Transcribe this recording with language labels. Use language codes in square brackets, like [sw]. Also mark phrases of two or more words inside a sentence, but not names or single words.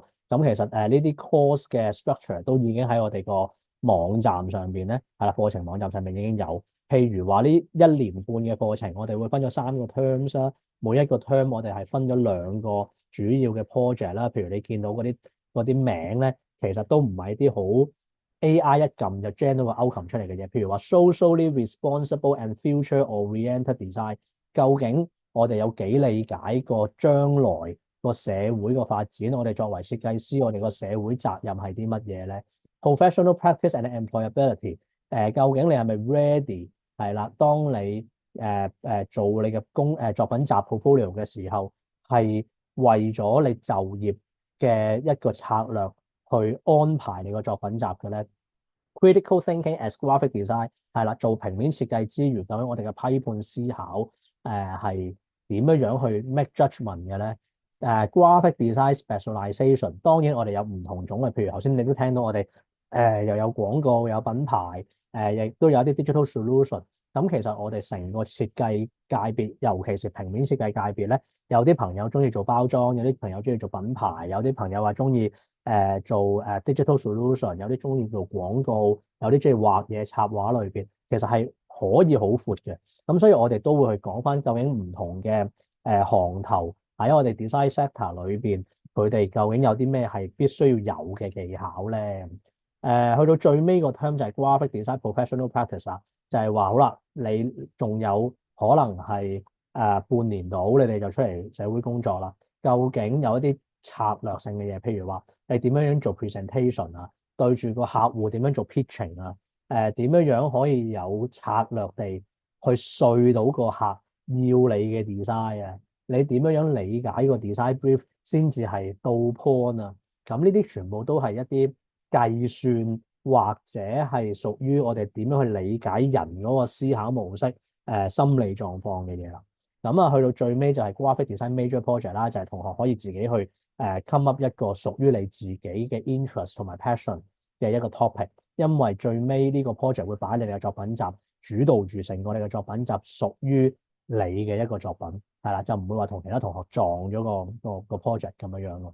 [yue] 咁其實呢啲 course 嘅 structure 都已經喺我哋個網站上邊咧，係啦，課程網站上面已經有。譬如話呢一年半嘅課程，我哋會分咗3個 terms 啦，每一個 term 我哋係分咗2個主要嘅 project 啦。譬如你見到嗰啲名咧，其實都唔係啲好 AI 一撳就 generate 個 outcome 出嚟嘅嘢。譬如話 [en] socially responsible and future-oriented design， [yue] 究竟我哋有幾理解過將來個社會個發展？我哋作為設計師，我哋個社會責任係啲乜嘢咧 ？ [en] Professional practice and employability， [yue] 究竟你係咪 ready？係啦，當你做你嘅作品集 portfolio 嘅時候，係為咗你就業嘅一個策略去安排你個作品集嘅咧。 [en] Critical thinking as graphic design [yue] 係啦，做平面設計之餘，究竟我哋嘅批判思考係點樣樣去 [en] make judgment [yue] 嘅咧 ？ [en] graphic design specialization， [yue] 當然我哋有唔同種類，譬如頭先你都聽到我哋又有廣告，有品牌，亦都有啲 [en] digital solution。 [yue] 咁其實我哋成個設計界別，尤其是平面設計界別咧，有啲朋友中意做包裝，有啲朋友中意做品牌，有啲朋友話中意做 [en] digital solution， [yue] 有啲中意做廣告，有啲中意畫嘢插畫裏邊，其實係可以好闊嘅。咁所以我哋都會去講翻究竟唔同嘅行頭喺我哋 [en] design sector [yue] 裏邊，佢哋究竟有啲咩係必須要有嘅技巧咧？去到最尾個 term 就係 [en] graphic design professional practice [yue] 啦，就係話好啦，你仲有可能係半年度，你哋就出嚟社會工作啦。究竟有一啲策略性嘅嘢，譬如話你點樣樣做 presentation 啊，對住個客戶點樣做 pitching 啊，點樣樣可以有策略地去說到個客要你嘅 design 啊？你點樣樣理解個 [en] design brief [yue] 先至係到 point 啊？咁呢啲全部都係一啲計算或者係屬於我哋點樣去理解人嗰個思考模式、心理狀況嘅嘢啦。咁啊，去到最尾就係 [en] graphic design major project [yue] 啦，就係同學可以自己去 [en] come up [yue] 一個屬於你自己嘅 interest 同埋 passion 嘅一個 topic，因為最尾呢個 project 會擺喺你嘅作品集，主導住成個你嘅作品集屬於你嘅一個作品，係啦，就唔會話同其他同學撞咗個 project 咁樣樣咯。